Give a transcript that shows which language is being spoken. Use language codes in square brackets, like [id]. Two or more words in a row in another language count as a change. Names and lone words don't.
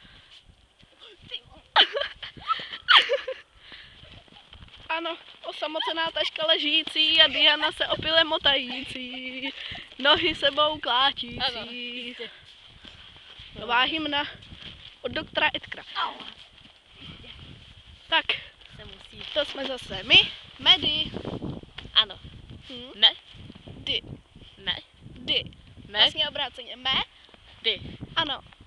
[cs] Ano, osamocená taška ležící a Diana se opile motající. Nohy sebou klátící. Ano, jistě. Nová hymna od doktora Edkra. Tak, Se musí. to jsme zase my, Medy. Ano. Me. Dy. Dy. Me. Vlastně obráceně. Me. Dy. Ano.